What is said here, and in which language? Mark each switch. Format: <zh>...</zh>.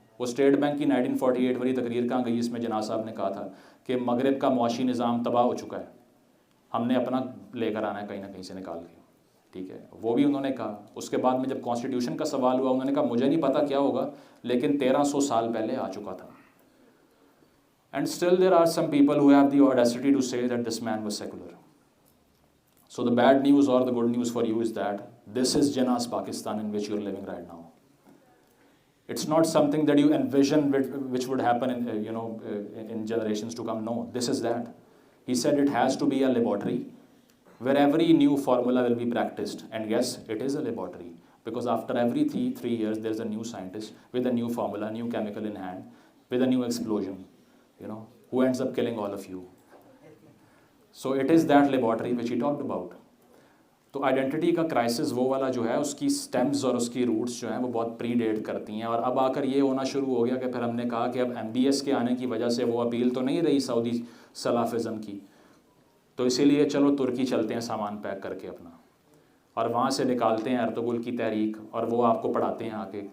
<ur>وہ state bank کی 1948 والی تقریر کہاں گئی؟ اس میں جناح صاحب نے کہا تھا کہ مغرب کا معاشی نظام تباہ ہو چکا ہے, ہم نے اپنا لے کر آنا ہے کہیں نہ کہیں سے نکال کے. ٹھیک ہے, وہ بھی انہوں نے کہا. اس کے بعد میں جب کانسٹیٹیوشن کا سوال ہوا انہوں نے کہا مجھے نہیں پتا کیا ہوگا لیکن 1300 سال پہلے آ چکا تھا.</ur> <en>And still there are some people who have the audacity to say that this man was secular. So the bad news or the good news for you is that this is Jinnah's Pakistan in which you're living right now. It's not something that you envision which would happen in generations to come. No, this is that. He said it has to be a laboratory where every new formula will be practiced. And yes, it is a laboratory because after every 3 years there's a new scientist with a new formula, new chemical in hand, with a new explosion, who ends up killing all of you. So it is that laboratory which he talked about.</en> <ur>تو identity کا crisis وہ والا جو ہے اس کی stems اور اس کی roots جو ہیں وہ بہت پری ڈیٹ کرتی ہیں, اور اب آ کر یہ ہونا شروع ہو گیا کہ پھر ہم نے کہا کہ اب ایم بی ایس کے آنے کی وجہ سے وہ اپیل تو نہیں رہی سعودی سلافزم کی, تو اسی لیے چلو ترکی چلتے ہیں سامان پیک کر کے اپنا, اور وہاں سے نکالتے ہیں ارطغرل کی تحریک اور وہ آپ کو پڑھاتے ہیں آ کے.</ur>